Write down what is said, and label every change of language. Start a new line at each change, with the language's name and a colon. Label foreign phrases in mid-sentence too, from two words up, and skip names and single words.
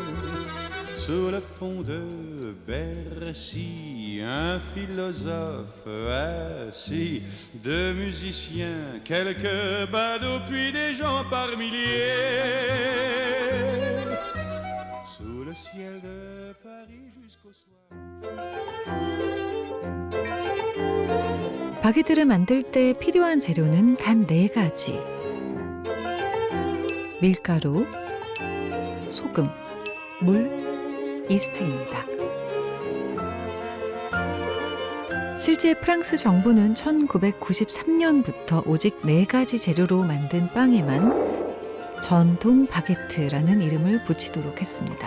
French: Sous le pont de Bercy, un philosophe assis, deux musiciens, quelques badauds, puis des gens par milliers. Sous le ciel de Paris jusqu'au soir.
Korean: 바게트를 만들 때 필요한 재료는 단 4가지. 밀가루, 소금, 물, 이스트입니다. 실제 프랑스 정부는 1993년부터 오직 4가지 재료로 만든 빵에만 전통 바게트라는 이름을 붙이도록 했습니다.